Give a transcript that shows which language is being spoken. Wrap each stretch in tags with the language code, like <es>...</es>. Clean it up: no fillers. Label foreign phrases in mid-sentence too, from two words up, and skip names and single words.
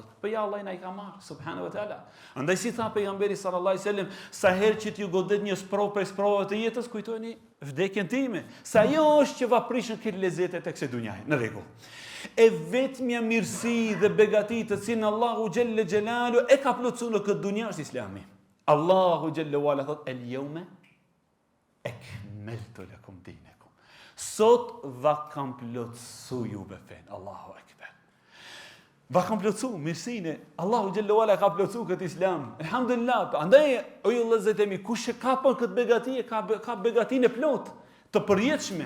<sq>Po ja Allah na i ka marrë</sq> <ar>سبحانه وتعالى.</ar> <sq>Andaj si tha pejgamberi</sq> <ar>صلى الله عليه وسلم,</ar> <sq>sa herë që t'ju godet një sprovë prej sprovave të jetës, kujtojeni vdekjen time. Sa ajo është që vaprishën këtë lezete tek se dunjaja. Në rregull. E vetmja mirësi dhe begati të cilën</sq> <ar>الله جل جلاله</ar> <sq>e ka plotësuar në këtë dunjë është Islami.</sq> <ar>الله جل وعلا</ar> <sq>thot</sq> <ar>اليوم أكملت لكم دينكم.</ar> <sq>Sot va kam plotësuar juve fen.</sq> <ar>الله أكبر.</ar> <sq>Va kam plotësuar mirësinë.</sq> <ar>الله جل وعلا</ar> <sq>ka plotësuar këtë Islam. Alhamdulillah. Andaj o ju vëllezëritemi, kush e ka për këtë begati, ka begatinë e plot të përjetshme.</sq>